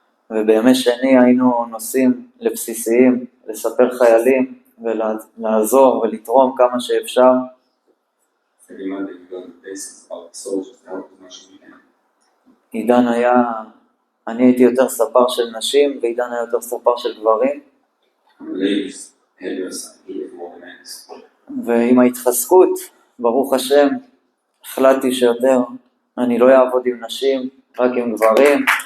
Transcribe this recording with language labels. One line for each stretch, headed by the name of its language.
Hebrew: ובימי שני היינו נוסעים לבסיסיים, לספר חיילים ולעזור ולתרום כמה שאפשר.
English: Every Monday we go to the bases of the soldiers to help as much as we can.
Hebrew: עידן היה, אני הייתי יותר ספר של נשים, ועידן היה יותר ספר של גברים.
English: Ladies, hairdresser, he was more than men.
Hebrew: ועם ההתחזקות, ברוך השם, החלטתי שיותר אני לא אעבוד עם נשים, רק עם גברים.